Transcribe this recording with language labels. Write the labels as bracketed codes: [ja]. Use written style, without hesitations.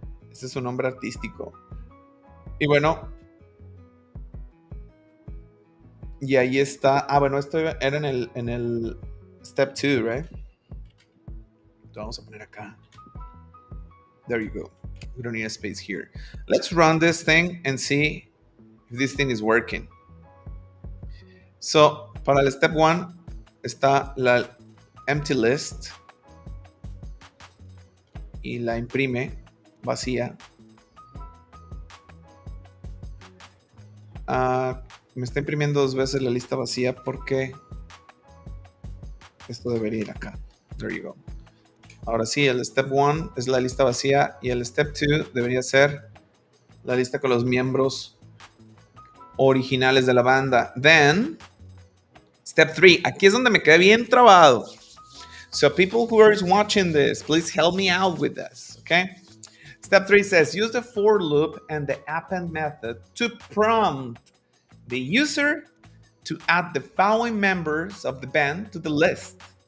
[es] Ese es su nombre artístico. Y bueno. Y ahí está. Bueno, esto era en el step 2, [en] right? [es] Lo vamos a poner acá. [en] There you go. We don't need a space here. Let's run this thing and see if this thing is working. So, [es] para el step 1 está la empty list y la imprime vacía. Me está imprimiendo 2 veces la lista vacía porque esto debería ir acá. [en] There you go. [es] Ahora sí, el step 1 es la lista vacía y el step 2 debería ser la lista con los miembros originales de la banda. [en] Then, [es] step 3. Aquí es donde me quedé bien trabado. [en] So people who are watching this, please help me out with this, okay? Step 3 says, use the for loop and the append method to prompt the user to add the following members of the band to the list.